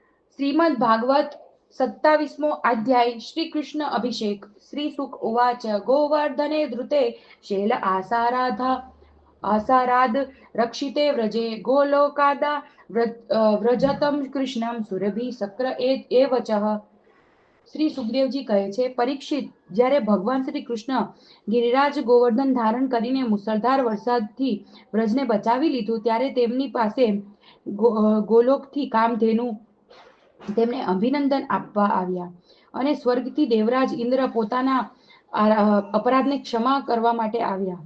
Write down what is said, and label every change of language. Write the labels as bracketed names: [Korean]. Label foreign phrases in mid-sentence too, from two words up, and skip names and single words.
[Gujarati] શ્રીમદ્ ભાગવત 27મો અધ્યાય શ્રી કૃષ્ણ અભિષેક। [Sanskrit] श्री सुक उवाच गोवर्धने धृते शैल आसाराद रक्षिते व्रजे गोलोकादा व्रजतं कृष्णं सुरभि सक्र एव च। [Gujarati] શ્રી સુખદેવજી કહે છે, પરીક્ષિત, જ્યારે ભગવાન શ્રી કૃષ્ણ ગિરિરાજ ગોવર્ધન ધારણ કરીને મુસળધાર વરસાદથી વ્રજને બચાવી લીધું, ત્યારે તેમની પાસે ગોલોકથી કામધેનુ તેમને અભિનંદન આપવા આવ્યા અને સ્વર્ગથી દેવરાજ ઇન્દ્ર પોતાના અપરાધને ક્ષમા કરવા માટે આવ્યા.